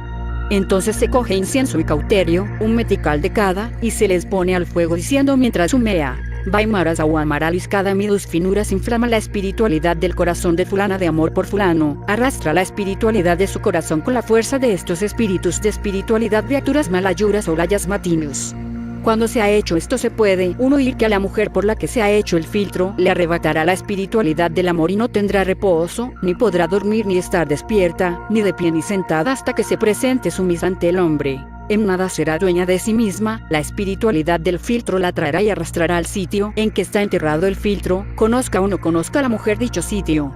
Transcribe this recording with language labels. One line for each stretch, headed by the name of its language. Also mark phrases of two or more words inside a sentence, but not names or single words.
Spanish: Entonces se coge incienso y cauterio, un metical de cada, y se les pone al fuego diciendo mientras humea, Vaimaras aguamaralis cada midus finuras inflama la espiritualidad del corazón de fulana de amor por fulano, arrastra la espiritualidad de su corazón con la fuerza de estos espíritus de espiritualidad viaturas malayuras o layas matinus. Cuando se ha hecho esto se puede uno oír que a la mujer por la que se ha hecho el filtro le arrebatará la espiritualidad del amor y no tendrá reposo, ni podrá dormir ni estar despierta, ni de pie ni sentada hasta que se presente sumisa ante el hombre. En nada será dueña de sí misma, la espiritualidad del filtro la traerá y arrastrará al sitio en que está enterrado el filtro, conozca o no conozca la mujer dicho sitio.